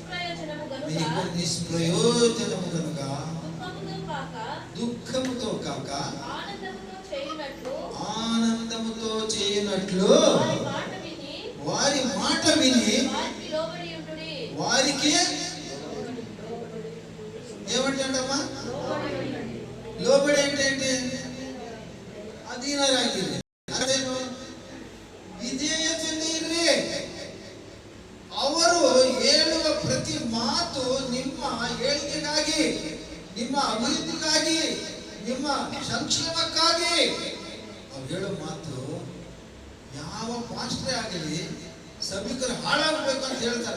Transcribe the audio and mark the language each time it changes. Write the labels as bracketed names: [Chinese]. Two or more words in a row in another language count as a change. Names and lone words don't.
[Telugu] నిష్ప్రయోజనము గనుక దుఃఖముతో కాక ఆనందముతో చేయనట్లు వారి మాట విని వారికి ఏమంటాడమ్మా? లోబడి ఏంటంటే అధీనరాగిరి. [Kannada] అదేನು ವಿಧೇಯತೆಯಿಂದ ಇರ್ರಿ. ಅವರು ಹೇಳುವ ಪ್ರತಿ ಮಾತು ನಿಮ್ಮ ಏಳಿಗೆಗಾಗಿ, ನಿಮ್ಮ ಅಭಿವೃದ್ಧಿಗಾಗಿ, ನಿಮ್ಮ ಸಂಕ್ಷೇಮಕ್ಕಾಗಿ. ಅವ್ರು ಹೇಳೋ ಮಾತು ಯಾವ ಪಾಸ್ಟ್ರೇ ಆಗಲಿ ಸಭಿಕರು ಹಾಳಾಗಬೇಕು ಅಂತ ಹೇಳ್ತಾರ?